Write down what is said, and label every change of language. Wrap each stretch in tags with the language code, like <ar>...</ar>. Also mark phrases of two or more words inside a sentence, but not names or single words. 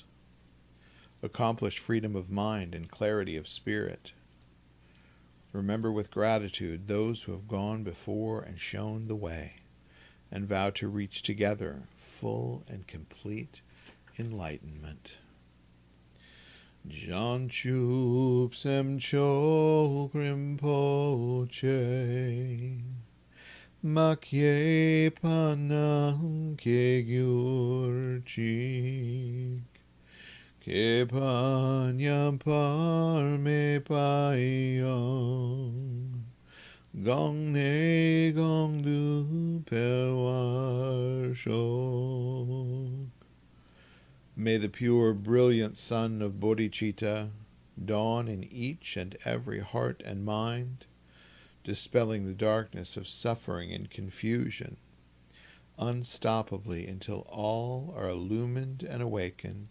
<en>Accomplish freedom of mind and clarity of spirit. Remember with gratitude those who have gone before and shown the way, and vow to reach together full and complete enlightenment.</en> <bo>བྱང་ཆུབ་སེམས་མཆོག་རིན་པོ་ཆེ། མ་སྐྱེས་པ་རྣམས་སྐྱེ་གྱུར་ཅིག། སྐྱེས་པ་ཉམས་པ་མེད་པ་ཡང་། གོང་ནས་གོང་དུ་འཕེལ་བར་ཤོག.</bo> <en>May the pure, brilliant sun of bodhicitta dawn in each and every heart and mind, dispelling the darkness of suffering and confusion, unstoppably until all are illumined and awakened.</en>